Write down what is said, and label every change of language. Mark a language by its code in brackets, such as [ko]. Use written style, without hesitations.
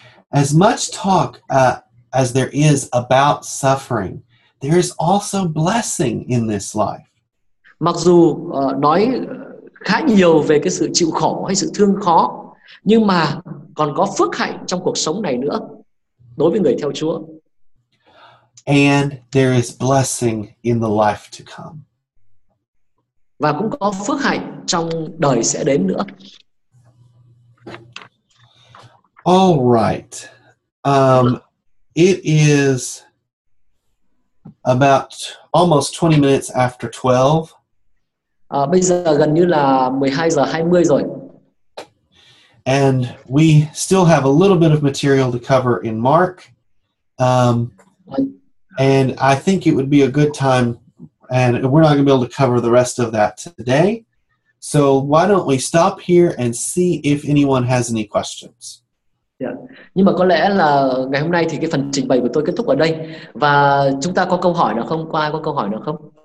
[en] As much talk as there is about suffering, there is also blessing in this life. [vi] Mặc dù nói khá nhiều về cái sự chịu khổ hay sự thương khó, nhưng mà còn có phước hạnh trong cuộc sống này nữa đối với người theo Chúa. [en] And there is blessing in the life to come. [vi] Và cũng có phước hạnh trong đời sẽ đến nữa. [en] All right. It is about almost 20 minutes after 12. [vi] Bây giờ gần như là 12 giờ 20 rồi. [en] And we still have a little bit of material to cover in Mark. And I think it would be a good time, and we're not going to be able to cover the rest of that today. So why don't we stop here and see if anyone has any questions? Yeah. [vi] Nhưng mà có lẽ là ngày hôm nay thì cái phần trình bày của tôi kết thúc ở đây. Và chúng ta có câu hỏi nào không? Có ai có câu hỏi nào không?